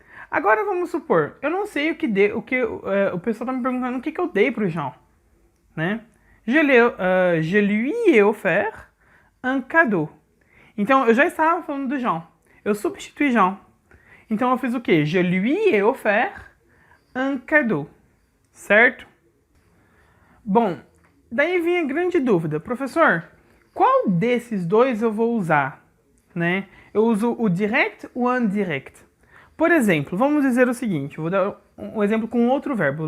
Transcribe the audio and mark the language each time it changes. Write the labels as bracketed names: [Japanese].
[Portuguese] Agora, vamos supor, eu não sei o pessoal está me perguntando o que eu dei para o Jean, né? [French] Je lui ai offert un cadeau. [Portuguese] Então, eu já estava falando do Jean. Eu substituí Jean. Então, eu fiz o quê? [French] Je lui ai offert un cadeau. [Portuguese] Certo? Bom, daí vem a grande dúvida. Professor, qual desses dois eu vou usar? Né? Eu uso o direct ou o indirect? Por exemplo, vamos dizer o seguinte. Vou dar um exemplo com outro verbo.